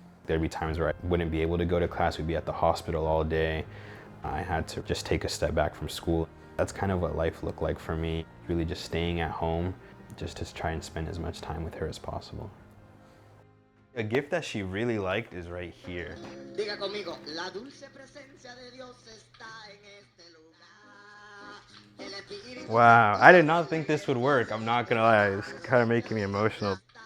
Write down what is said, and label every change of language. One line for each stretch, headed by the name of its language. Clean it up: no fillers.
English: There'd be times where I wouldn't be able to go to class, we'd be at the hospital all day. I had to just take a step back from school. That's kind of what life looked like for me, really just staying at home, just to try and spend as much time with her as possible. A gift that she really liked is right here.
Spanish: Diga conmigo, la dulce presencia de Dios está en este lugar.
English: Wow, I did not think this would work, I'm not gonna lie, it's kind of making me emotional.